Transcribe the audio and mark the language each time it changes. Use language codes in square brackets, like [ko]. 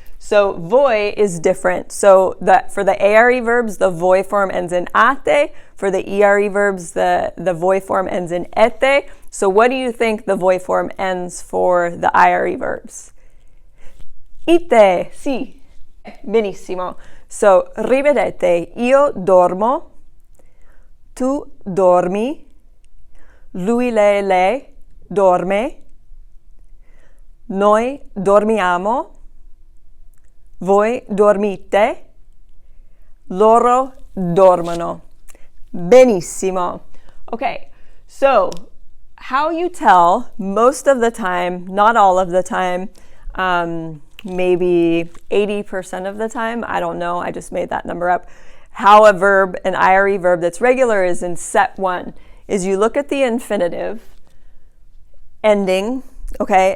[en] So voi is different. So for the ARE verbs, the voi form ends in ate. For the ERE verbs, the voi form ends in ete. So what do you think the voi form ends for the IRE verbs? [it] Ite, sì. Benissimo. So ripetete, io dormo, tu dormi, lui, lei dorme, noi dormiamo, voi dormite, loro dormono. Benissimo. [en] Okay, so how you tell most of the time, not all of the time, maybe 80% of the time, I don't know, I just made that number up, how a verb, an IRE verb that's regular is in set one, is you look at the infinitive ending okay?